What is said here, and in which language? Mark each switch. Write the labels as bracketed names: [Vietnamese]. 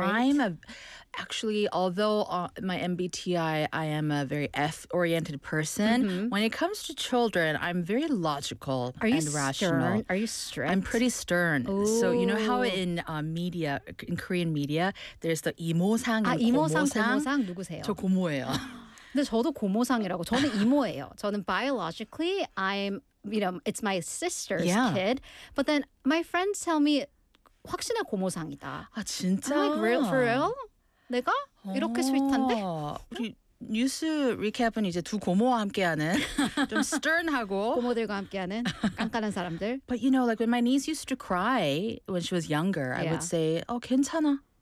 [English] No. So I'm a, actually, although my MBTI, I am a very F-oriented person, when it comes to children, I'm very logical and rational. Are you strict? I'm pretty stern. Ooh. So you know how in media, in Korean media, there's the 이모상 and 고모상? [Korean] 고모상 누구세요? 저 고모예요. 근데 저도 고모상이라고. 저는 이모예요. 저는 [English] biologically, I'm... You know, it's my sister's kid. But then my friends tell me, [Korean] 확신해 고모상이다. 아, 진짜? [English] I'm like, real, for real? [Korean] 내가? 이렇게 스윗한데? 우리 뉴스 리캡은 이제 두 고모와 함께하는 좀 stern하고 고모들과 함께하는 깐깐한 사람들. [English] But you know, like when my niece used to cry when she was younger, I would say, oh, [Korean] 괜찮아.